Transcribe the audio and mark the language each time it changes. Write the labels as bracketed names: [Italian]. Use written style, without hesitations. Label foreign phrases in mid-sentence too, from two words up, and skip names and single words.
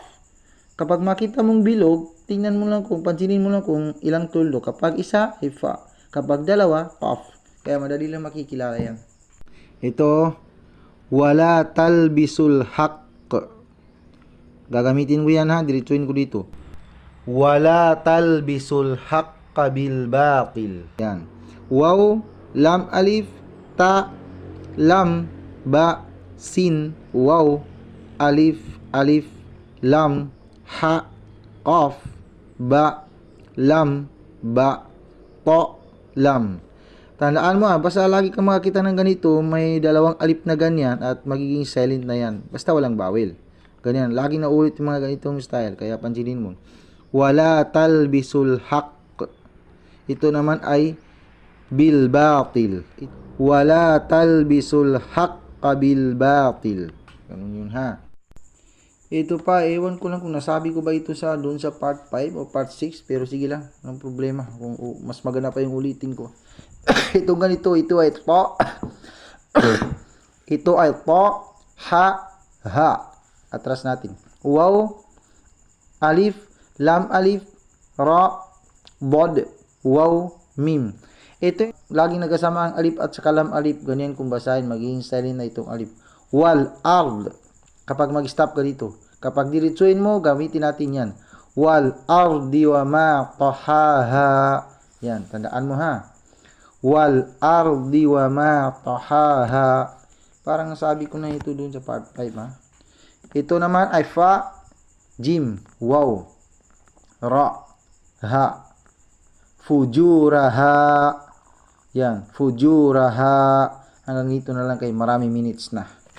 [Filipino] Kapag makita mong bilog, tingnan mo lang pansinin mo lang kung ilang tuldok. Kapag isa, ay fa. Kapag dalawa, qaf. Kaya madali lang makikilala yan. [Arabic] Ito, ولا تلبسوا الحق. [Filipino] Gagamitin ko yan ha, diretsuin ko dito. [Arabic] ولا تلبسوا الحق بالباطل. [Filipino] Yan. [Arabic] واو لام ألف تاء لام باء سين واو ألف ألف لام حاء قاف باء لام باء طاء لام. [Filipino] Tandaan mo basta lagi kang makakita ng ganito, may dalawang alif na ganyan at magiging silent na yan. Basta walang bawel. Ganyan, lagi na ulit yung mga ganitong style, kaya pansinin mo. [Arabic] ولا تلبسوا الحق. [Filipino] Ito naman ay [Arabic] بالباطل. ولا تلبسوا الحق بالباطل. [Filipino] Ganun yun ha. Ito pa, ewan ko lang kung nasabi ko ba ito doon sa part 5 o part 6, pero sige lang, walang problema. Kung mas maganda pa yung ulitin ko. Ito ganito, ito ay to. Ito ay to, ha, ha. Atras natin. [Arabic] واو ألف لام ألف راء ضاد واو ميم. [Filipino] Ito, laging nagkasama ang alif at saka lam alif. Ganyan kung basahin, magiging silent na itong alif. [Arabic] والأرض. [Filipino] Kapag mag-stop ka dito. Kapag diretsuin mo, gamitin natin yan. [Arabic] والأرض وما طحاها. [Filipino] Yan, tandaan mo ha. [Arabic] والأرض وما طحاها. [Filipino] Parang nasabi ko na ito dun sa part 5 ha. Ito naman ay [Arabic] فاء جيم واو راء هاء فجورها. [Filipino] Yan, fujuraha. Hanggang ito na lang kay maraming minutes na.